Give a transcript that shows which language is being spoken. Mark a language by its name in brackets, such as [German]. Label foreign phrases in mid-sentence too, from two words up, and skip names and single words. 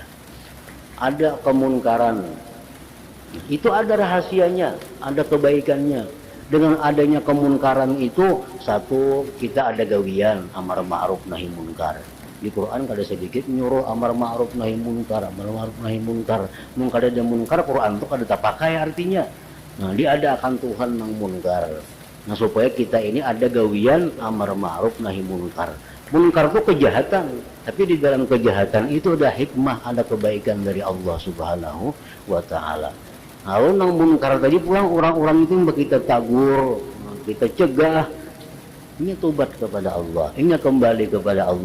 [Indonesian] Ada kemunkaran, itu ada rahasianya, ada kebaikannya. Dengan adanya kemunkaran itu, satu, kita ada gawian [Arabic] أمر معروف نهي منكر. [Banjar] Di Quran kada sedikit nyuruh [Arabic] أمر معروف نهي منكر, أمر معروف نهي منكر. [Banjar] Mun kada ada munkar, Quran itu kada terpakai artinya. Nah, diadakan Tuhan nang munkar. [Indonesian] Nah, supaya kita ini ada gawian [Arabic] أمر معروف نهي منكر. [Indonesian] Munkar itu kejahatan, tapi di dalam kejahatan itu ada hikmah, ada kebaikan dari [Arabic] الله سبحانه وتعالى. [Indonesian] Kalau nang munkar tadi pulang orang-orang itu kita tagur, kita cegah, ini tobat kepada Allah, ini kembali kepada Allah.